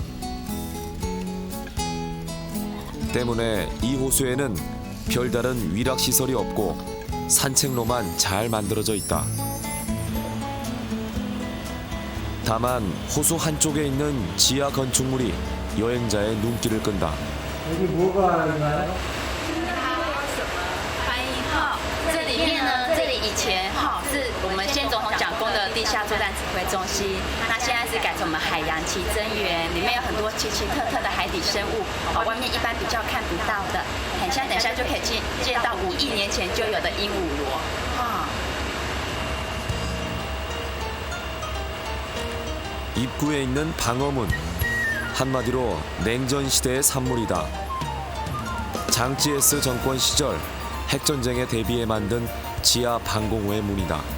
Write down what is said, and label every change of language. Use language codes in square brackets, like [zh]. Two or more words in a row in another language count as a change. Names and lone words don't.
[ko] 때문에 이 호수에는 별다른 위락시설이 없고 산책로만 잘 만들어져 있다. 다만 호수 한쪽에 있는 지하 건축물이 여행자의 눈길을 끈다. 여기 뭐가 있나요? [zh] 欢迎号，这里面呢，这里以前是我们先总统蒋公的地下作战指挥中心，那现在是改成我们海洋奇珍园，里面有很多奇奇特特的海底生物，外面一般比较看不到的，很像等一下就可以见到5亿年前就有的鹦鹉螺， [ko] 입구에 있는 방어문, 한마디로 냉전 시대의 산물이다. 장찌에스 정권 시절 핵전쟁에 대비해 만든 지하 방공호의 문이다.